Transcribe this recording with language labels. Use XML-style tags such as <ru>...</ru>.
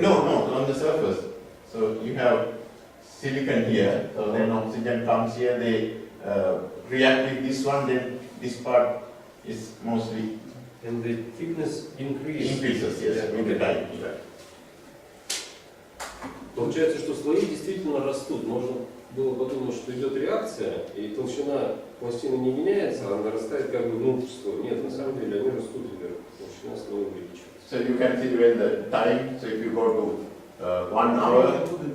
<en>No, on the surface. So you have silicon here, so then oxygen comes here, they react with this one, then this part is mostly And the thickness increases, yes, with the time.</en> <ru>Получается, что слои действительно растут. Можно было подумать, что идет реакция, и толщина пластины не меняется, а нарастает как бы внутрь слоя. Нет, на самом деле они растут вверх, толщина слоя увеличивается.</ru> <en>So you can see when the time, so if you go to 1 hour.</en>